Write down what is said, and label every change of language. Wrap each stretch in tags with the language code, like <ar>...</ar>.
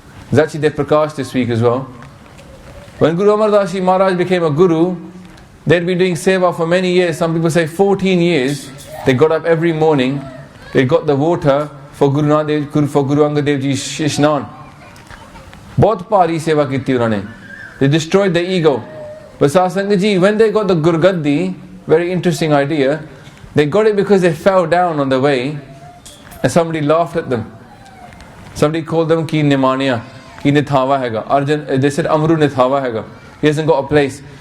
<en>There's actually their Prakash this week as well. When Guru Amar Das Ji Maharaj became a Guru, they'd been doing seva for many years. Some people say 14 years. They got up every morning, they got the water for Guru Angad Dev Ji Shishnan.</en> <hi>बहुत भारी सेवा की थी उन्होंने.</hi> <en>They destroyed their ego. But Sasangat Ji, when they got the Gurgaddi, very interesting idea, they got it because they fell down on the way and somebody laughed at them. Somebody called them</en> <pa>Ki Nimania, Ki Nithawa Hega.</pa> <en>Arjun, they said</en> <pa>Amru Nithawa Hega.</pa> <en>He hasn't got a place.</en>